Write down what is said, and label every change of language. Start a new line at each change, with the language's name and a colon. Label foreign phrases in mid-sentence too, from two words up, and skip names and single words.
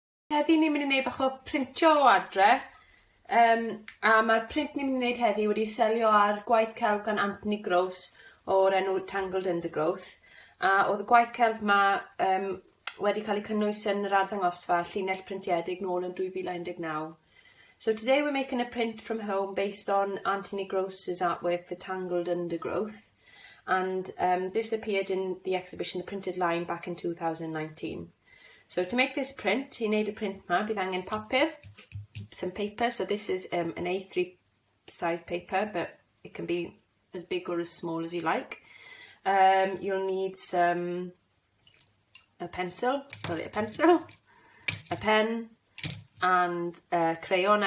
Welsh: Heddi ni'n mynd i wneud bach o printio o adre, a mae'r print ni'n mynd i wneud heddi wedi selio ar gwaith celf gan Anthony Gross o'r enw Tangled Undergrowth, a oedd y gwaith celf yma wedi cael ei cynnwys yn yr arddangosfa Llinell Brintiedig nôl yn 2019.
English: So today we're making a print from home based on Anthony Gross's artwork for Tangled Undergrowth, and this appeared in the exhibition The Printed Line back in 2019. So to make this print, he made a print ma,
Welsh: bydd angen papur,
English: some paper, so this is an A3 size paper, but it can be as big or as small as you like. You'll need a pencil, a pen, and a crayon.